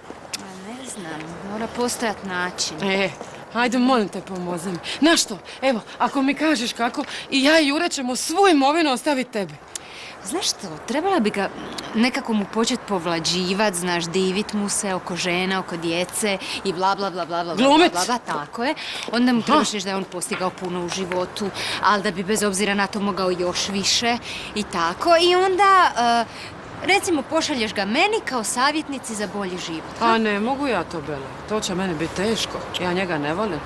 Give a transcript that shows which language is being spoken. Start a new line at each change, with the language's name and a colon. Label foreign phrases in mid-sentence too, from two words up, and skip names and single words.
Croatian: Ne znam, mora postojat način. Ajde, molim te, pomozi mi. Znaš što, evo, ako mi kažeš kako, i ja i Jure ćemo svu imovinu ostaviti tebi. Znaš što, trebala bi ga nekako mu početi povlađivat, znaš, divit mu se oko žena, oko djece i bla bla bla bla bla Glumit. bla bla, tako je. Onda mu trebaš reći da je on postigao puno u životu, ali da bi bez obzira na to mogao još više i tako. I onda, recimo, pošalješ ga meni kao savjetnici za bolji život. A ne, mogu ja to, Bela. To će meni biti teško. Ja njega ne volim.